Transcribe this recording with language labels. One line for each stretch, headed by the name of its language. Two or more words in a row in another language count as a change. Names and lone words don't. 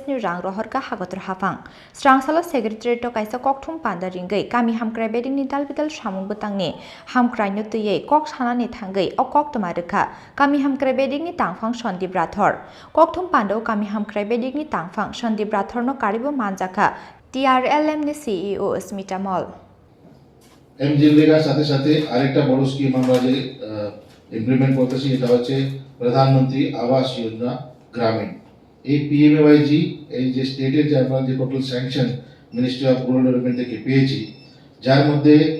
Kok Borok: ni rang rohorka hagotor hafang Strangsalo secretary to kaisa kokthum panda ringai kami hamkrai beding ni dalbidal samung butangni hamkrai no tuye kok sanani thangai o koktoma rukha kami hamkrai beding ni tangphang Shondip Rathore kokthum panda kami hamkrai beding ni tangphang Shondip Rathore no karibo manjaka TRLM ni CEO Smita Mall
Bangla: এমজিএলএর সাথে সাথে আরেকটা বড় স্কিম আমরা যে ইমপ্লিমেন্ট করতেছি এটা হচ্ছে প্রধানমন্ত্রী আবাস যোজনা গ্রামীণ এই পিএমএওয়াইজি এই যে স্টেটের যে আমরা যে
English: total sanction
Bangla: মিনিস্ট্রি অফ রুরাল ডেভেলপমেন্ট থেকে পেয়েছি যার মধ্যে